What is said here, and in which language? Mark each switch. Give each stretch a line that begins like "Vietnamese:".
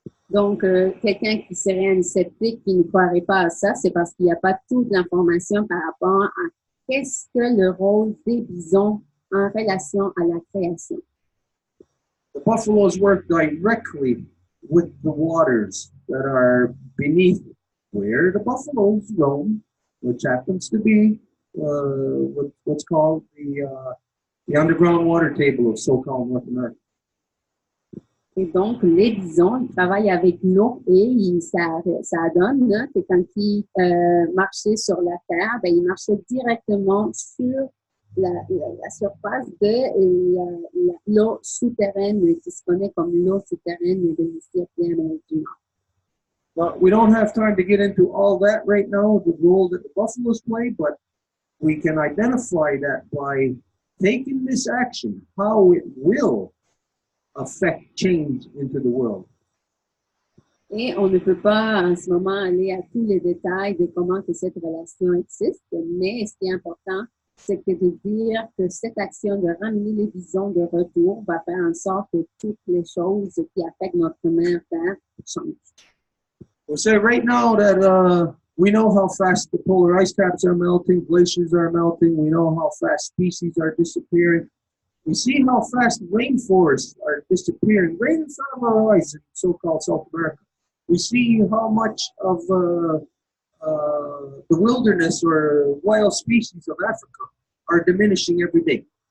French: Donc, quelqu'un qui serait un sceptique, qui ne croirait pas à ça, c'est parce qu'il n'y a pas toute l'information par rapport à qu'est-ce que le rôle des bisons en relation à la création.
English: The buffaloes work directly with the waters that are beneath where the buffaloes roam, which happens to be what's called the underground water table of so-called North America.
French: Et donc, les bisons, ils travaillent avec l'eau et ça donne là, que quand ils marchaient sur la terre, ils marchaient directement sur la surface de l'eau souterraine qui se connaît comme l'eau souterraine de l'hémisphère Amérique du Nord.
English: Well, we don't have time to get into all that right now, the role that the buffaloes play, but we can identify that by taking this action, how it will affect change into the world.
French: Et on ne peut pas en ce moment aller à tous les détails de comment que cette relation existe, mais ce qui est important, c'est que de dire que cette action de ramener les bisons de retour va faire en sorte que toutes les choses qui affectent notre mère Terre changent.
English: We'll say right now that we know how fast the polar ice caps are melting, glaciers are melting, we know how fast species are disappearing. We see how fast rainforests are disappearing right in front of our eyes in so-called South America. We see how much of the wilderness or wild species of Africa are diminishing every day.